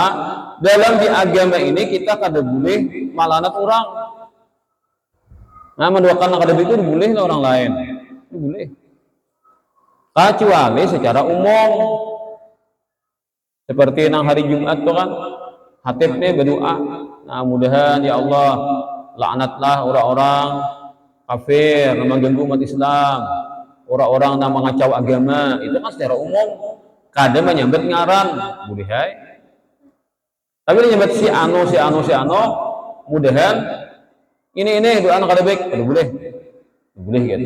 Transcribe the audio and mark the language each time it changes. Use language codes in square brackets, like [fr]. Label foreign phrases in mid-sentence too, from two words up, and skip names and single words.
[bjn] Dalam di agama ini kita kada boleh malaknat orang. Nah, mendoakan kada itu boleh lah orang lain. Boleh. Kecuali secara umum. Seperti nang hari Jumat tuh kan hatibnya berdoa. [id] Nah, mudahan ya Allah laknatlah orang-orang kafir yang mengganggu umat Islam, orang-orang yang mengacau agama. Itu kan secara umum. [bjn] Kada menyambut ngaran, boleh hai. Tapi dia nyebut si ano, mudahan ini doa anak kada baik, boleh gitu.